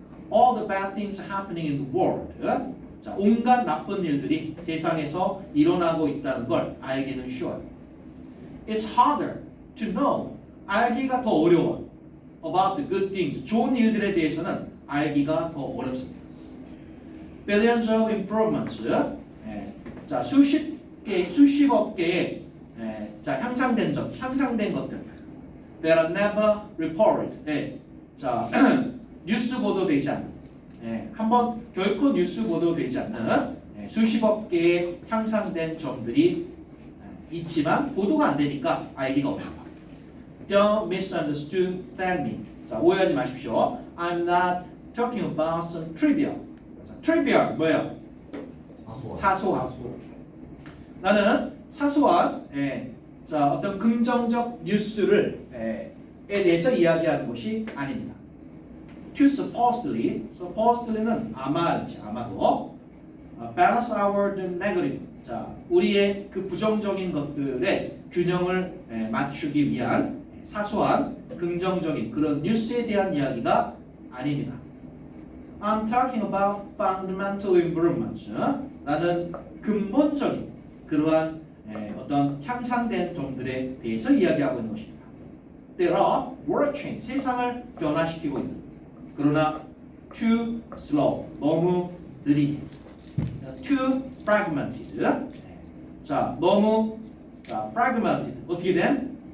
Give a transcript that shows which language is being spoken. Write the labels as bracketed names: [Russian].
[English] All the bad things happening in the world. [Korean] 자, 온갖 나쁜 일들이 세상에서 일어나고 있다는 걸 알기는 쉬워요. [English] It's harder to know. [Korean] 알기가 더 어려워. [English] About the good things. [Korean] 좋은 일들에 대해서는 알기가 더 어렵습니다. [English] Billions of improvements. [Korean] 자, 수십억 개의 자, 향상된 것들. [English] That are never reported. [Korean] 자, 뉴스 보도되지 않는. 한번 결코 뉴스 보도되지 않는 수십억 개의 향상된 점들이 있지만 보도가 안 되니까 알기가 어렵다. [English] Don't misunderstand me. [Korean] 자, 오해하지 마십시오. [English] I'm not talking about some trivial. [Korean] 자, trivial 뭐예요? 사소한. 나는 사소한 자, 어떤 긍정적 뉴스를 에 대해서 이야기하는 것이 아닙니다. [English] To supposedly는 [Korean] 아마도 [English] balance our negative. [Korean] 자, 우리의 그 부정적인 것들의 균형을 맞추기 위한 사소한 긍정적인 그런 뉴스에 대한 이야기가 아닙니다. [English] I'm talking about fundamental improvements. [Korean] 나는 근본적인 그러한 어떤 향상된 점들에 대해서 이야기하고 있는 것입니다. [English] There are world change. [Korean] 세상을 변화시키고 있는. 그러나 [English] too slow. [Korean] 너무 느리게. [English] Too fragmented. [Korean] 자, 너무 fragmented. 어떻게 된?